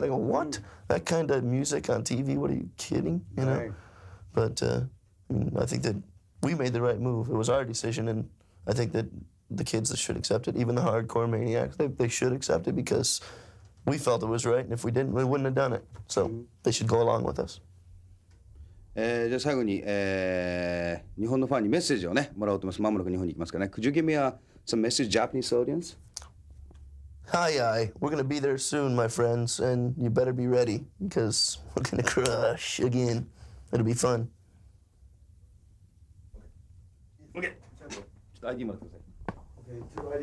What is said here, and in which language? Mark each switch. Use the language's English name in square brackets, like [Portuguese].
[English] They go, what? That kind of music on TV? What are you kidding? Right. But I think that we made the right move. It was our decision, and I think that the kids that should accept it, even the hardcore maniacs, they should accept it because we felt it was right, and if we didn't, we wouldn't have done it. So they should go along with us. [Japanese] じゃあ最後に、日本のファンにメッセージをねもらおうと思います。まもなく日本に行きますからね。 [English] Could you give me some message Japanese audience? Hi, we're gonna be there soon, my friends, and you better be ready because we're gonna crush again. It'll be fun. Okay. [Japanese] ID もらってください。